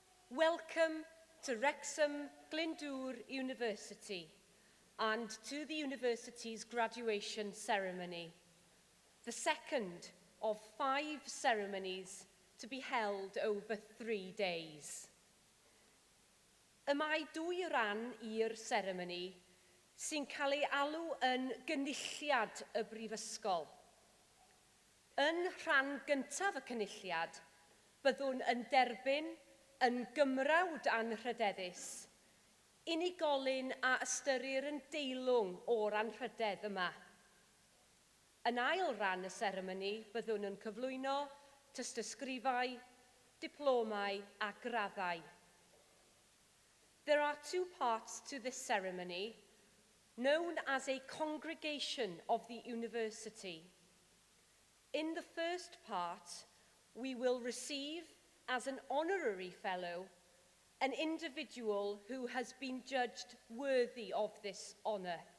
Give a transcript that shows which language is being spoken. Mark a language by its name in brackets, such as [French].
[English] Welcome to Wrexham Glyndwr University and to the university's graduation ceremony, the second of 5 ceremonies to be held over 3 days. [Welsh] Y mae 2 ran i'r seremoni sy'n cael ei alw yn gynulliad y Brifysgol. Yn rhan gyntaf y cynulliad, byddwn yn derbyn yn gymrawd anrhydeddus, unigolyn a ystyrir yn deilwng o'r anrhydedd yma. Yn ail ran y seremoni, byddwn yn cyflwyno tystysgrifau, diplomau a graddau. [English] There are 2 parts to this ceremony, known as a congregation of the university. In the first part, we will receive, as an honorary fellow, an individual who has been judged worthy of this honour.